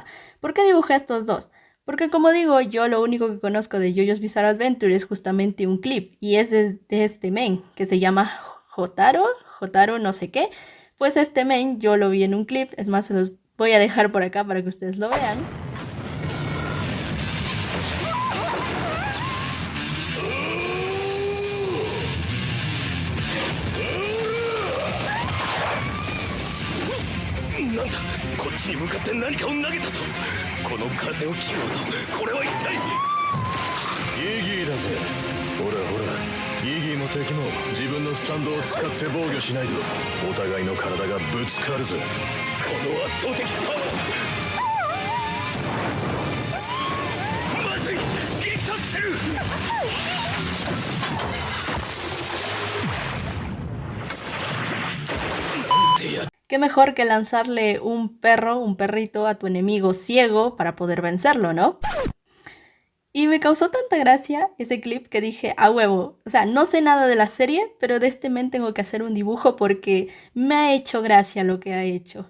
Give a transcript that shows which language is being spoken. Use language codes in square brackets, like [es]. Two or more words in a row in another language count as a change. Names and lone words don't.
[es] ¿Por qué dibujé estos dos? Porque como digo, yo lo único que conozco de JoJo's Bizarre Adventure es justamente un clip y es de este men que se llama Jotaro no sé qué. Pues este men yo lo vi en un clip, es más se los voy a dejar por acá para que ustedes lo vean. [ja] なんだこっちに向かって何かを投げたぞこの風を切ろうとこれは一体イギーだぜほらほらイギーも敵も自分のスタンドを使って防御しないとお互いの体がぶつかるぜこの圧倒的パワーまずい激突する [es] Qué mejor que lanzarle un perrito a tu enemigo ciego para poder vencerlo, ¿no? Y me causó tanta gracia ese clip que dije, a huevo, o sea, no sé nada de la serie, pero de este men tengo que hacer un dibujo porque me ha hecho gracia lo que ha hecho.